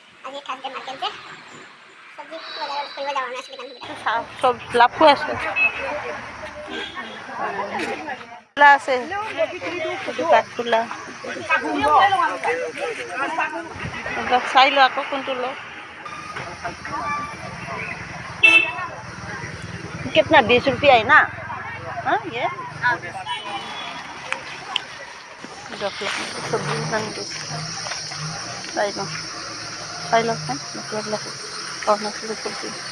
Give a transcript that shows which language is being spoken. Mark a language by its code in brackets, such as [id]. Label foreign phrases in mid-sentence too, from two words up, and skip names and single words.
[as] চব লাভো আছে, আছে কাঠফুলা। চাই লো আকৌ কোনটো লওঁ। [hi] कितना 20 रुपया है ना? हाँ ये सब्जी चाय लो मतलब अरुणाचली सब्जी।